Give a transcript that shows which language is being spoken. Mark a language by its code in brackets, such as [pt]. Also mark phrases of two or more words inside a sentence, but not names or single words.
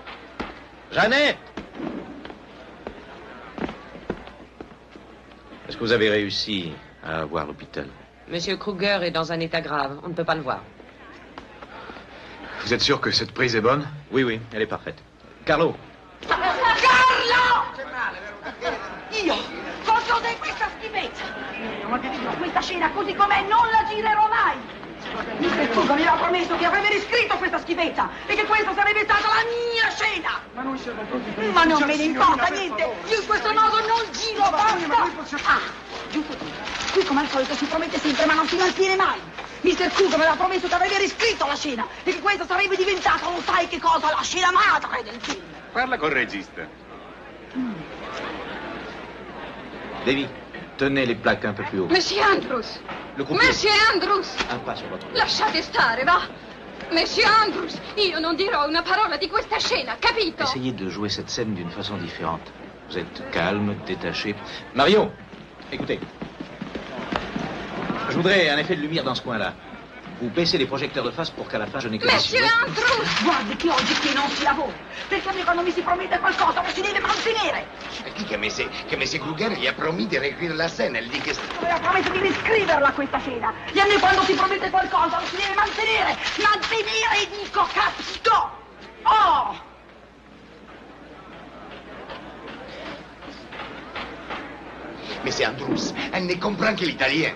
[fr] Jeannette! Est-ce que vous avez réussi à avoir l'hôpital? Monsieur Kruger est dans un état grave. On ne peut pas le voir. Vous êtes sûr que cette prise est bonne? Oui, oui, elle est parfaite. Carlo! Carlo! [it] Io voglio di questa schifezza! Ma ti dico, questa scena così com'è non la girerò mai! Mr. Kruger mi aveva promesso che avrebbe riscritto questa schifezza e che questa sarebbe stata la mia scena! Ma noi siamo pronti. Ma non me ne importa niente! Io in questo modo non giro basta! Ah, giusto qui. Qui come al solito si promette sempre ma non si mantiene mai! Mr. Kruger mi aveva promesso che avrebbe riscritto la scena e che questa sarebbe diventata, non sai che cosa, la scena madre del film! Parla col regista. Davy, [fr] tenez les plaques un peu plus haut. Monsieur Andrews! Le croupier. Monsieur Andrews! Un pas sur votre... [it] Lasciate stare, va! Monsieur Andrews, io non dirò una parola di questa scena, capito? [fr] Essayez de jouer cette scène d'une façon différente. Vous êtes calme, détaché. Mario, écoutez. Je voudrais un effet de lumière dans ce coin-là. Vous baissez les projecteurs de face pour qu'à la fin je n'ai que des Monsieur silhouettes. Andrews! [it] Guardi che oggi qui non si lavora. Perché a me quando mi si promette qualcosa lo si deve mantenere. Qui che M. Kruger gli ha promis di [fr] réécrire la scène. Elle dit [it] che... Aveva promesso di riscriverla questa scena. E a me quando si promette qualcosa lo si deve mantenere. Mantenere, dico, capito? Oh! [fr] Mais Andrews, elle ne comprend que l'italien.